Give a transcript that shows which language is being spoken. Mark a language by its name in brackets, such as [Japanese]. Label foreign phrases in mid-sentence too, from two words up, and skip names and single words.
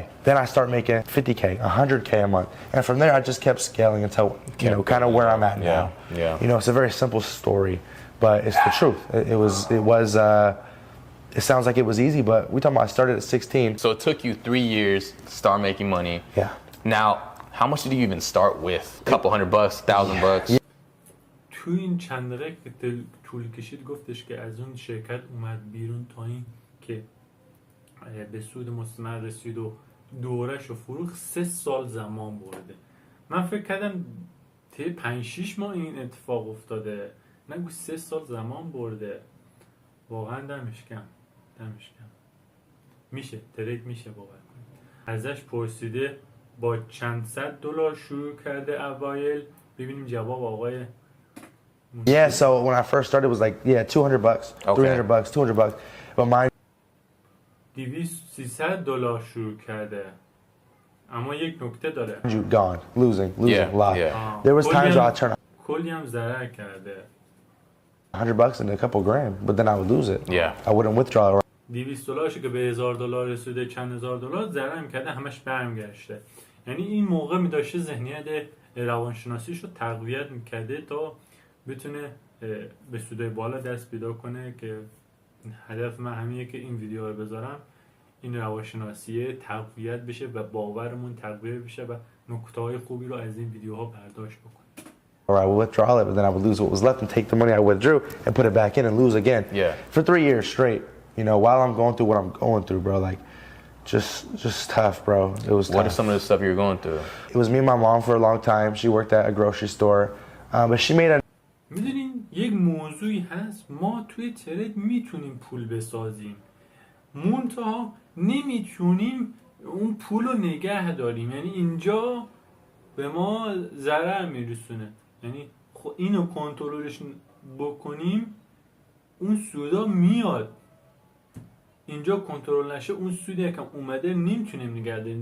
[English] Then I start making 50K, 100K a month, and from there I just kept scaling until you know kind of where I'm at now. Yeah. You know, it's a very simple story, but it's the truth. It sounds like it was easy, but we talking about I started at 16. So it took you 3 years to start making money. Yeah. Now, how much did you even start with? A couple $100, $1,000 bucks? [Persian] تو این چند دقیقه که طول کشید گفتش که از اون شرکت اومد بیرون تا این که به سود مستمر رسید و دورش رو فروخت 3 سال زمان برده. من فکر کردم طی 5-6 ماه این اتفاق افتاده، نگو 3 سال زمان برده. واقعا دمش گرم. میشه ترید میشه باور کنید. ازش پرسیده با چند صد دلار شروع کرده اوایل. ببینیم جواب آقای [English] Yeah, so when I first started it was like $200, $300, $200, but mine [Persian] 200-300 دلار شروع کرده. اما یک نکته داره. [English] gone, losing, lost. There was times where I turn [Persian] کلی هم ضرر کرده. [English] $100 and a couple grand, but then I would lose it. Yeah. I wouldn't withdraw. [Persian] 200 دلارش که به 1000 دلار رسیده، چند هزار دلار ضرر کرده، همش برمیگشته. یعنی این موقع می داشته ذهنیت روانشناسیش رو تقویت میکرده تا بتونه به سودای بالا دست پیدا کنه که هدف من همینه که این ویدیو رو بذارم این روانشناسی تقویت بشه و باورمون تقویت بشه و نکته‌های خوبی رو از این ویدیوها برداشت بکنیم. [English] or I would withdraw it, but then I would lose what was left and take the money I withdrew and put it back in and lose again. Yeah. For 3 years straight, you know, while I'm going through what I'm going through, bro, like, just tough, bro. It was tough. What is some of the stuff you were going through? It was me and my mom for a long time. She worked at a grocery store, but she made a... [Persian] میدونین یک موضوعی هست، ما توی ترید میتونیم پول بسازیم، منتها نمیتونیم اون پول رو نگه داریم. یعنی اینجا به ما ضرر میرسونه. یعنی اینو کنترلش بکنیم اون سودا میاد، اینجا کنترل نشه اون سودی که اومده نمیتونیم نگه داریم.